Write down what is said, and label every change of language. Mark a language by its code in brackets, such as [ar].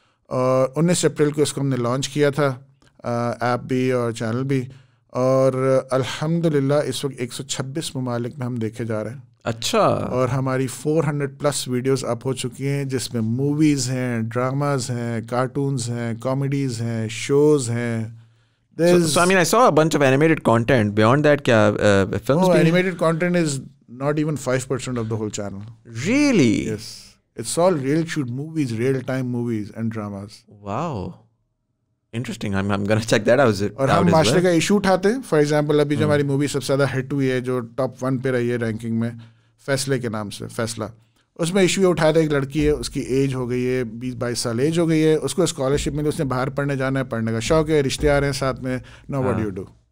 [ur] اور 19 اپریل کو اس کو ہم نے لانچ کیا تھا, ایپ بھی اور چینل بھی. اور الحمدللہ اس وقت 126 ممالک میں ہم دیکھے جا رہے ہیں. اچھا. اور ہماری 400+ ویڈیوز اپ ہو چکی ہیں, جس میں موویز ہیں, ڈراماز ہیں, کارٹونز ہیں, کامیڈیز ہیں, شوز ہیں. [en] So I mean I saw a bunch of animated content. Beyond that, kya films? Animated content is not even 5% of the whole channel. Really? Yes. It's all real shoot movies, real time movies and dramas. Wow. Interesting. I'm gonna check that out. [ur] اور ہم معاشرے کا issue اٹھاتے ہیں. For example ابھی جو ہماری movie سب سے زیادہ ہٹ ہوئی ہے, جو ٹاپ 1 پہ رہی ہے رینکنگ میں, فیصلے کے نام سے, فیصلہ, اس میں ایشو یہ اٹھایا تھا, ایک لڑکی ہے, اس کی ایج ہو گئی ہے 20-22 سال ایج ہو گئی ہے, اس کو اسکالرشپ ملی, اس نے باہر پڑھنے جانا ہے, پڑھنے کا شوق ہے, رشتے آ رہے ہیں ساتھ میں, [en] Know what do.